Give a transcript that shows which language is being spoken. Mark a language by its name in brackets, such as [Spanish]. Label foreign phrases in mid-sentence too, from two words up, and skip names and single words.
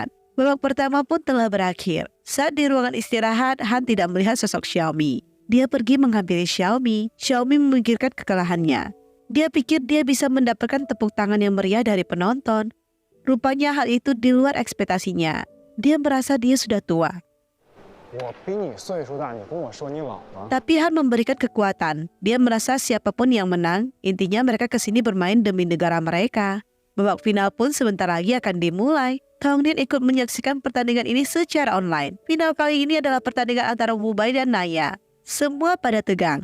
[Indonesian] Babak pertama pun telah berakhir. Saat di ruangan istirahat, Han tidak melihat sosok Xiaomi. Dia pergi menghampiri Xiaomi. Xiaomi memikirkan kekalahannya. Dia pikir dia bisa mendapatkan tepuk tangan yang meriah dari penonton. Rupanya hal itu di luar ekspektasinya. Dia merasa dia sudah tua. [Chinese] 我比你岁数大，你跟我说你老了。 [Indonesian] Tapi Han memberikan kekuatan. Dia merasa siapapun yang menang, intinya mereka kesini bermain demi negara mereka. Babak final pun sebentar lagi akan dimulai. Tongnian ikut menyaksikan pertandingan ini secara online. Final kali ini adalah pertandingan antara Wu Bai dan Naya. Semua pada tegang.